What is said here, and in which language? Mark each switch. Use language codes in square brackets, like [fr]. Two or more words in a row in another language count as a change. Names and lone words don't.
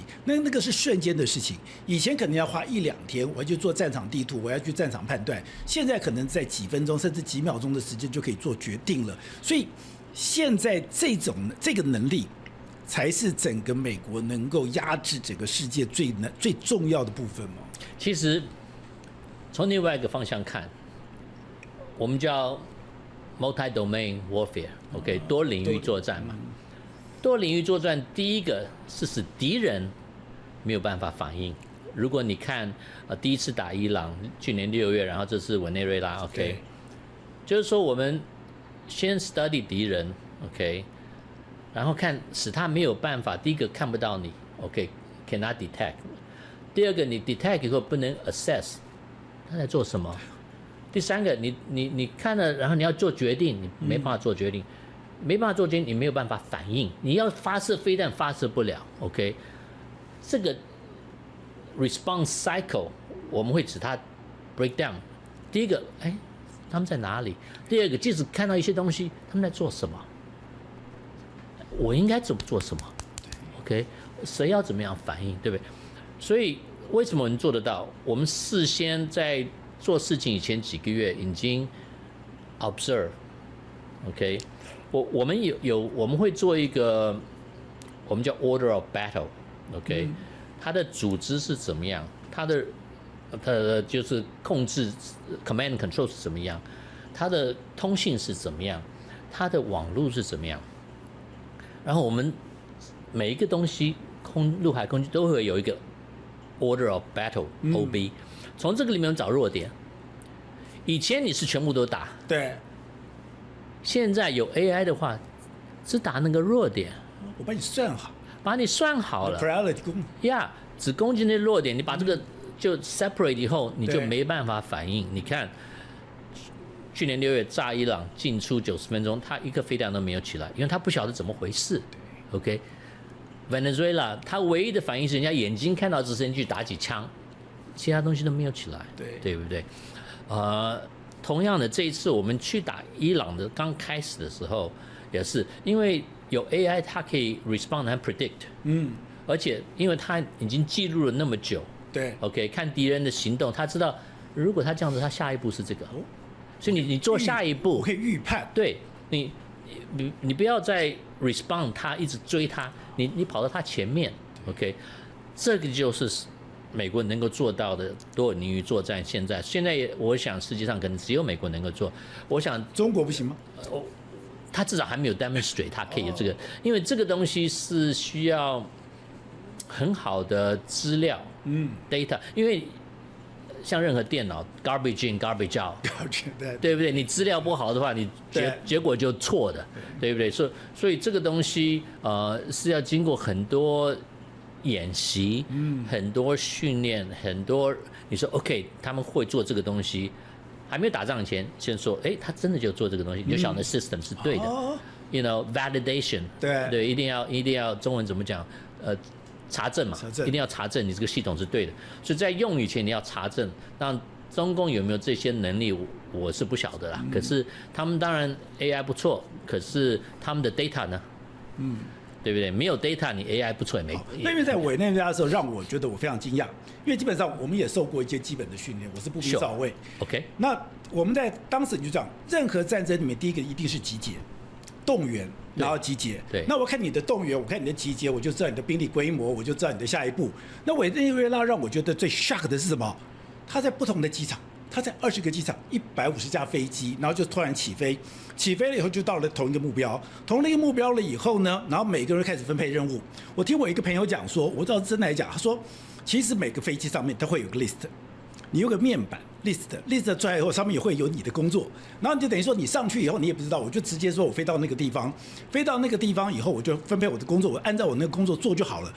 [zh] 那個是瞬間的事情，以前可能要花1-2天，我要去做戰場地圖，我要去戰場判斷，現在可能在幾分鐘甚至幾秒鐘的時間就可以做決定了。所以現在這個能力，才是整個美國能夠壓制整個世界最重要的部分嘛。其實從另外一個方向看，我們叫 [en] multi-domain warfare， [zh] OK， 多領域作戰嘛。多領域作戰，第一個是使敵人沒有辦法反應。如果你看第一次打伊朗，去年6月，然後這次委內瑞拉 ，OK， 就是說我們先 study 敵人 ，OK， 然後看使他沒有辦法，第一個看不到你 ，OK， [en] cannot detect。 [zh] 第二個，你 detect 以後不能 assess 他在做什麼。第三個，你看了，然後你要做決定，你沒辦法做決定，沒辦法做決定，你沒有辦法反應，你要發射飛彈發射不了 ，OK， 這個 [en] response cycle [zh] 我們會使它 [en] break down。 [zh] 第一個，他們在哪裡？第二個，即使看到一些東西，他們在做什麼？我應該怎麼做什麼 ？OK，誰要怎麼樣反應，對不對？所以為什麼我們做得到？我們事先在做事情以前幾個月已經 [en] observe，OK， [zh] 我們我們會做一個我們叫 [en] order of battle， [zh] OK， 它的組織是怎麼樣？它的就是控制 [en] command and control [zh] 是怎麼樣？它的通信是怎麼樣？它的網絡是怎麼樣？然後我們每一個東西，陸海空軍都會有一個 [en] order of battle， [zh] OB。從這個裡面找弱點。以前你是全部都打，對。現在有 AI 的話，只打那個弱點。我把你算好，把你算好了。 priority 呀，只攻擊那弱點，你把這個就 separate 以後，你就沒辦法反應。你看，去年6月炸伊朗進出90分鐘，他一個飛彈都沒有起來，因為他不曉得怎麼回事。OK，Venezuela 他唯一的反應是人家眼睛看到直升機打幾槍。其他東西都沒有起來，對不對？同樣的，這一次我們去打伊朗的剛開始的時候，也是因為有 AI，它可以 [en] respond and predict， [zh] 而且因為它已經記錄了那麼久，對 ，OK， 看敵人的行動，他知道如果他這樣子，他下一步是這個，所以你做下一步，我可以預判，對你不要再 respond， 他一直追他，你跑到他前面 ，OK，這個就是美國能夠做到的多領域作戰。現在我想世界上可能只有美國能夠做。我想中國不行嗎？他至少還沒有 demonstrate 他可以有這個，因為這個東西是需要很好的資料，data， 因為像任何電腦 [en] garbage in garbage out， [zh] 對不對？你資料不好的話，你結果就錯的，對不对？所以這個東西是要經過很多演習，很多訓練，很多你說 OK， 他們會做這個東西，還沒有打仗前先說，他真的就做這個東西，你就曉得 system 是對的 ， [en] you know validation， [zh] 對，一定要中文怎麼講？查證嘛，一定要查證你這個系統是對的，所以在用以前你要查證。那中共有沒有這些能力，我是不曉得啦。可是他們當然 AI 不錯，可是他們的 data 呢？對不對？沒有 data， 你 AI 不錯也沒。那因為在委內瑞拉的時候，讓我覺得我非常驚訝，因為基本上我們也受過一些基本的訓練，我是步兵少尉。 OK，那我們在当時你就講，任何戰爭裡面，第一個一定是集結、動員，然後集結。對。那我看你的動員，我看你的集結，我就知道你的兵力規模，我就知道你的下一步。那委內瑞拉讓我覺得最 shock 的是什麼？他在不同的機场。他在20 個機場，150架飛機，然後就突然起飛，起飛了以後就到了同一個目標，同了一個目標了以後呢，然後每個人開始分配任務。我聽我一個朋友講說，我知道真的來講，他說其實每個飛機上面都會有個 list， 你有個面板 list 出來以後，上面也會有你的工作，然後你就等於說你上去以後你也不知道，我就直接說我飛到那個地方，飛到那個地方以後我就分配我的工作，我按照我那個工作做就好了。